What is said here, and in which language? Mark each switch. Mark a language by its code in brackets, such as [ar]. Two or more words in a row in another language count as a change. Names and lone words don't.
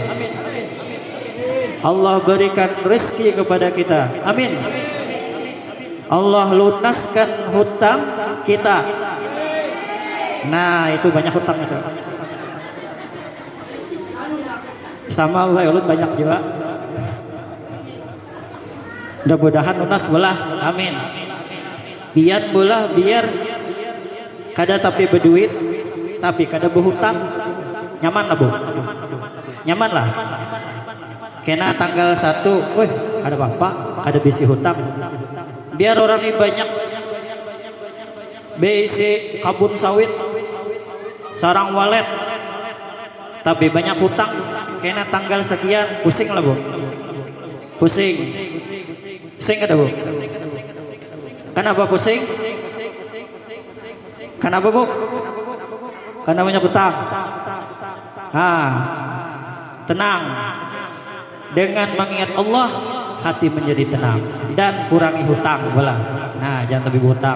[bjn] Allah berikan rezeki kepada kita. Amin. Allah lunaskan hutang kita. Nah, itu banyak hutang itu. Sama Allah banyak juga. Mudah-mudahan lunas belah. Amin. Biar bolah biar kada tapi berduit, tapi kada berhutang. Nyaman lah Bu, nyaman lah. Kena tanggal 1, wih ada bapak, ada bisi hutang. Biar orang ini banyak bisi kabun sawit, sarang walet, tapi banyak hutang. Kena tanggal sekian, pusing lah Bu, pusing. Pusing kada Bu? Kenapa pusing? Kenapa Bu? Karena banyak hutang. Tenang. Dengan mengingat Allah, hati menjadi tenang. Dan kurangi hutang belah. Nah, jangan lebih hutang.